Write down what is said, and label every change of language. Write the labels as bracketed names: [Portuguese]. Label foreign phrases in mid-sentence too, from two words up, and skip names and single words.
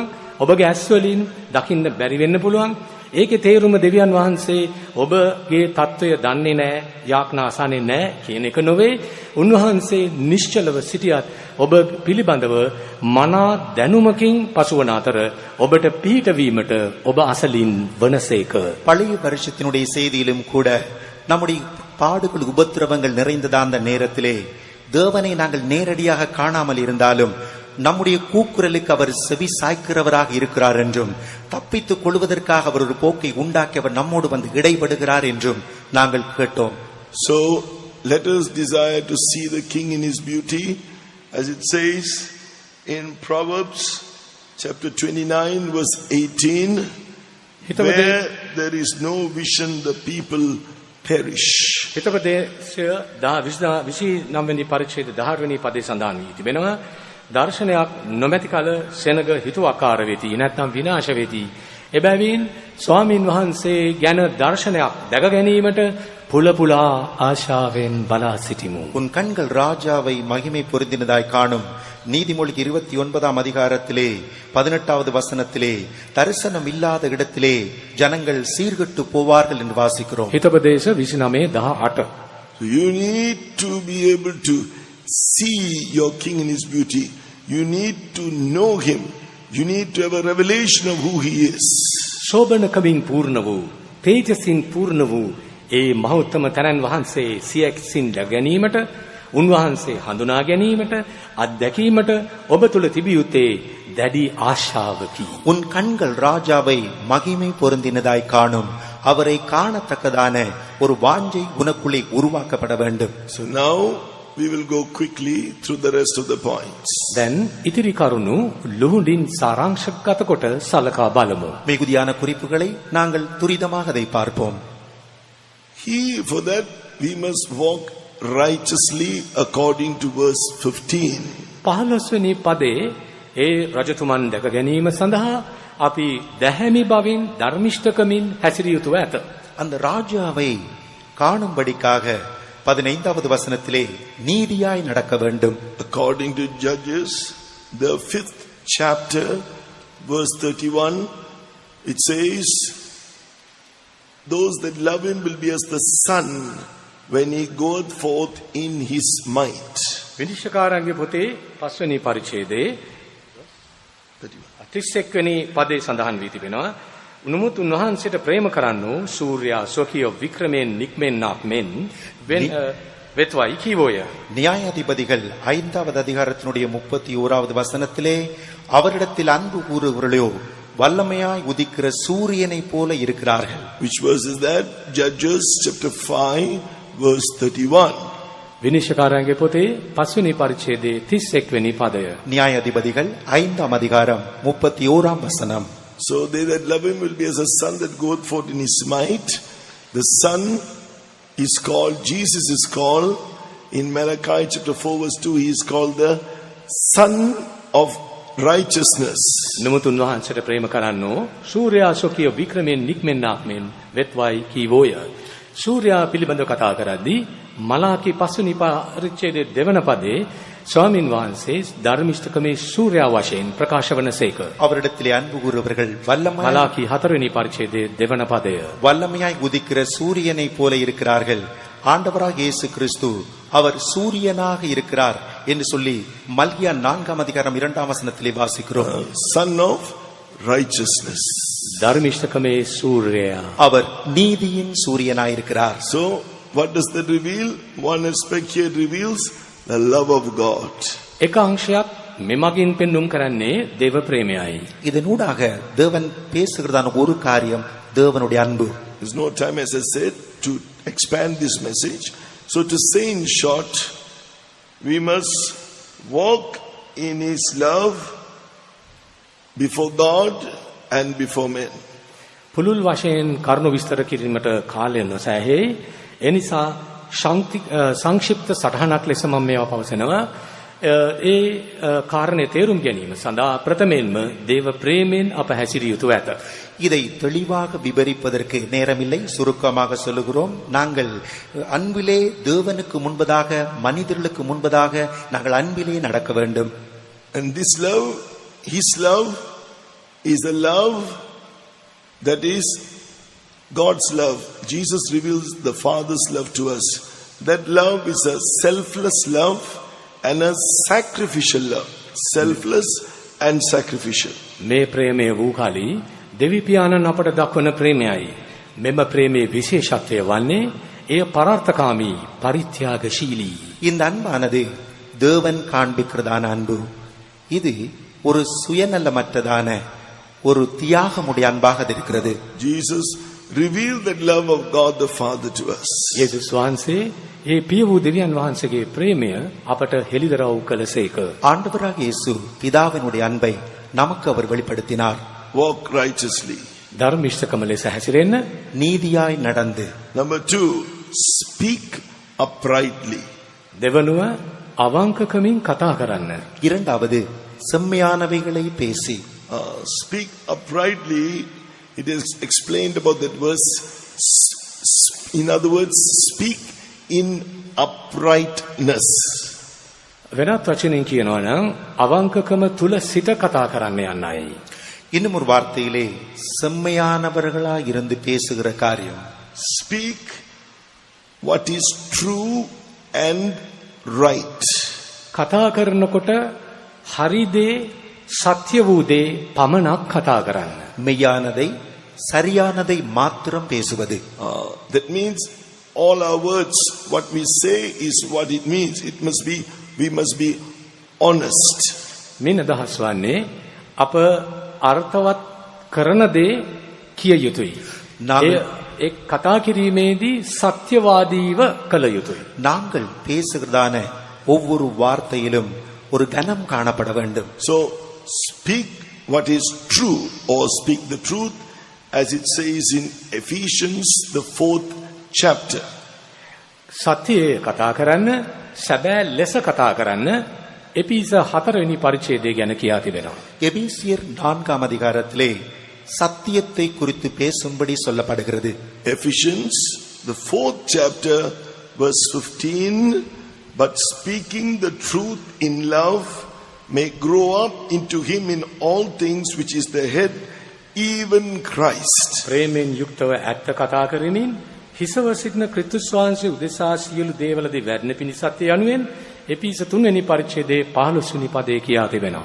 [Sinhala] ඔබගේ ඇස් වලින් දකින්න බැරි වෙන්න පුළුවන්. ඒකේ තේරුම දෙවියන් වහන්සේ ඔබගේ తত্ত্বය දන්නේ නැහැ, යාඥා අසන්නේ නැහැ කියන එක නොවේ. උන්වහන්සේ නිශ්චලව සිටියත් ඔබ පිළිබඳව මනා දැනුමකින් පසුවන අතර ඔබට පිහිටවීමට ඔබ අසලින් වනසේක. [Tamil] பழைய வருஷத்தினுடைய செய்தியிலும் கூட நம்முடைய பாடுகள், உபத்திரவங்கள் நிறைந்ததா அந்த நேரத்திலே தேவனை நாங்கள் நேரடியாக காணாமல் இருந்தாலும் நம்முடைய கூக்குரலுக்கு அவர் செவி சாய்க்கிறவராக இருக்கிறார் என்றும், தப்பித்துக் கொள்வதற்காக அவர் ஒரு போக்கை உண்டாக்கி அவர் நம்மோடு வந்து இடைபடுகிறார் என்றும் நாங்கள் கேட்டோம். [English] So let us desire to see the King in his beauty, as it says in Proverbs chapter 29 verse 18, where there is no vision the people perish. [Sinhala] හිතපදේශය 29 වෙනි පරිච්ඡේද 18 වෙනි පදේ සඳහන් වී තිබෙනවා. දර්ශනයක් නොමැති කල සෙනග හිතුවක්කාර වෙති, නැත්නම් විනාශ වෙති. එබැවින් ස්වාමින් වහන්සේ ගැන දර්ශනයක් දැක ගැනීමට පුලපුලා ආශාවෙන් බලා සිටිමු. [Tamil] உன் கண்கள் ராஜாவை மகிமை பொருந்தினதாய் காணும். நீதிமொழிக்கு 29ஆம் அதிகாரத்திலே 18வது வசனத்திலே தரிசனம் இல்லாத இடத்திலே ஜனங்கள் சீர்கெட்டு போவார்கள் என்று வாசிக்கிறோம். [Sinhala] හිතපදේශ 29:18. [English] You need to be able to see your King in his beauty. You need to know him. You need to have a revelation of who he is. [Sinhala] ශෝභනකමින් පූර්ණ වූ, තේජසින් පූර්ණ වූ ඒ මහෞත්තම තනන් වහන්සේ සියක්සින් ගැනීමට, උන්වහන්සේ හඳුනා ගැනීමට, අත්දැකීමට ඔබ තුල තිබිය යුත්තේ දැඩි ආශාවකි. [Tamil] உன் கண்கள் ராஜாவை மகிமை பொருந்தினதாய் காணும். அவரை காணத்தக்கதான ஒரு வாஞ்சை உனக்குள்ளே உருவாக்கப்பட வேண்டும். [English] So now we will go quickly through the rest of the points. [Sinhala] දැන් ඉතිරි කරුණු ලුහුඬින් සාරාංශගත කොට සලකා බලමු. [Tamil] மிகுதியான குறிப்புகளை நாங்கள் துரிதமாக அதை பார்ப்போம். [English] For that we must walk righteously according to verse 15. [Sinhala] 15 වෙනි පදේ ඒ රජතුමන් දැක ගැනීම සඳහා අපි දැහැමි බවින් ධර්මිෂ්ඨකමින් හැසිරිය යුතුව ඇත. [Tamil] அந்த ராஜாவை காணும்படிக்காக 15வது வசனத்திலே நீதியாய் நடக்க வேண்டும். [English] According to Judges, the 5th chapter, verse 31, it says, those that love him will be as the sun when he goeth forth in his might. [Sinhala] විනිශ්චයකාරන්ගේ පොතේ 5 වෙනි පරිච්ඡේදයේ 31 වෙනි පදේ සඳහන් වී තිබෙනවා. උනුමුත් උන්වහන්සේට ප්‍රේම කරන්නෝ සූර්යා ස්වකීය වික්‍රමයෙන් නික්මෙන්නක් මෙන් වෙත්වයි කීවෝය. [Tamil] நியாயாதிபதிகள் 5வது அதிகாரத்தினுடைய 31வது வசனத்திலே அவரிடத்தில் அன்பு கூறுகிறவர்களோ வல்லமையாய் உதிக்கிற சூரியனை போல இருக்கிறார்கள். [English] Which verse is that? Judges chapter 5 verse 31. [Sinhala] විනිශ්චයකාරයන්ගේ පොතේ 5 වෙනි පරිච්ඡේදයේ 31 වෙනි පදය. [Tamil] நியாயாதிபதிகள் 5ஆம் அதிகாரம் 31ஆம் வசனம். [English] So they that love him will be as a son that goeth forth in his might. The son is called, Jesus is called, in Malachi chapter 4 verse 2, he is called the son of righteousness. [Sinhala] නමුත් උන්වහන්සේට ප්‍රේම කරන්නෝ සූර්යා සොකිය වික්‍රමෙන් නික්මෙන්නාක් මෙන් වෙත්වයි කීවෝය. සූර්යා පිළිබඳව කතා කරද්දී මලාකි 5 වෙනි පරිච්ඡේදයේ දෙවන පදේ ස්වාමින් වහන්සේ ධර්මිෂ්ඨකමේ සූර්යා වශයෙන් ප්‍රකාශ වනසේක. [Tamil] அவரிடத்திலே அன்பு கூறுவர்கள் வல்லமையாய் [Sinhala] මලාකි 4 වෙනි පරිච්ඡේදයේ දෙවන පදය. [Tamil] வல்லமையாய் உதிக்கிற சூரியனைப் போல இருக்கிறார்கள். ஆண்டவராக இயேசு கிறிஸ்து அவர் சூரியனாக இருக்கிறார் என்று சொல்லி மல்கியா 4ஆம் அதிகாரம் 2ஆம் வசனத்திலே வாசிக்கிறோம். [English] Son of righteousness. [Sinhala] ධර්මිෂ්ඨකමේ සූර්යයා. [Tamil] அவர் நீதியின் சூரியனாய் இருக்கிறார். [English] So what does that reveal? One aspect here reveals the love of God. [Sinhala] එක අංශයක් මෙමගින් පෙන්눔 කරන්නේ දේව ප්‍රේමයයි. [Tamil] இதனூடாக தேவன் பேசுகிறதான ஒரு காரியம் தேவனுடைய அன்பு. [English] There's no time, as I said, to expand this message. So to say in short, we must walk in his love before God and before men. [Sinhala] පුළුල් වශයෙන් කරුණු විස්තර කිරීමට කාලය නොසෑහේ. ඒ නිසා සංක්ෂිප්ත සටහනක් ලෙස මම මේවා පවසනවා. ඒ කාරණේ තේරුම් ගැනීම සඳහා ප්‍රථමයෙන්ම දේව ප්‍රේමයෙන් අප හැසිරිය යුතු ඇත. [Tamil] இதை தெளிவாக விவரிப்பதற்கு நேரமில்லை. சுருக்கமாக சொல்லுகிறோம். நாங்கள் அன்பிலே தேவனுக்கு முன்பதாக மனிதர்களுக்கு முன்பதாக நாங்கள் அன்பிலே நடக்க வேண்டும். [English] And this love, his love, is a love that is God's love. Jesus reveals the Father's love to us. That love is a selfless love and a sacrificial love. Selfless and sacrificial. [Sinhala] මේ ප්‍රේමය වූ කලී දෙවි පියාණන් අපට දක්වන ප්‍රේමයයි. මෙම ප්‍රේමයේ විශේෂත්වය වන්නේ එය පරාර්ථකාමී පරිත්‍යාගශීලී. [Tamil] இந்த அன்பானது தேவன் காண்பிக்கிறதான அன்பு. இது ஒரு சுயநலமற்றதான ஒரு தியாகமுடைய அன்பாக இருக்கிறது. [English] Jesus revealed that love of God the Father to us. [Sinhala] යේසුස් වහන්සේ ඒ පිය වූ දෙවියන් වහන්සේගේ ප්‍රේමය අපට හෙළිදරව් කළසේක. [Tamil] ஆண்டவராக இயேசு பிதாவினுடைய அன்பை நமக்கு அவர் வெளிப்படுத்தினார். [English] Walk righteously. [Sinhala] ධර්මිෂ්ඨකම ලෙස හැසිරෙන්න. [Tamil] நீதியாய் நடந்து. [English] Number 2, speak uprightly. [Sinhala] දෙවනුව අවංකකමින් කතා කරන්න. [Tamil] இரண்டாவது செம்மையானவைகளை பேசி. [English] Speak uprightly. It is explained about that verse. In other words, speak in uprightness. [Sinhala] වෙනත් වචනෙන් කියනවා නම් අවංකකම තුල සිට කතා කරන්න යන්නයි. [Tamil] இன்னும் ஒரு வார்த்தையிலே செம்மையானவர்களாய் இருந்து பேசுகிற காரியம். [English] Speak what is true and right. [Sinhala] කතා කරනකොට හරි දේ සත්‍ය වූ දේ පමණක් කතා කරන්න. [Tamil] மெய்யானதை சரியானதை மாத்திரம் பேசுவது. [English] That means all our words, what we say is what it means. We must be honest. [Sinhala] මේ අදහස් වන්නේ අප අර්ථවත් කරන දේ කිය යුතුයි. ඒ කතා කිරීමේදී සත්‍යවාදීව කළ යුතුයි. [Tamil] நாங்கள் பேசுகிறதான ஒவ்வொரு வார்த்தையிலும் ஒரு கனம் காணப்பட வேண்டும். [English] So speak what is true, or speak the truth, as it says in Ephesians the 4th chapter. [Sinhala] සත්‍යය කතා කරන්න, සැබෑ ලෙස කතා කරන්න එපිස 4 වෙනි පරිච්ඡේදය ගැන කියා තිබෙනවා. [Tamil] எபேசியர் 4ஆம் அதிகாரத்திலே சத்தியத்தை குறித்து பேசும்படி சொல்லப்படுகிறது. [English] Ephesians the 4th chapter verse 15, but speaking the truth in love may grow up into him in all things, which is the head, even Christ. [Sinhala] ප්‍රේමයෙන් යුක්තව ඇත්ත කතා කරමින් හිසව සිටින ක්‍රිස්තුස් වහන්සේ උදෙසා සියලු දේවලදී වැඩෙන පිණිසත් යනුවෙන් එපිස 3 වෙනි පරිච්ඡේදයේ 15 වෙනි පදේ කියා තිබෙනවා.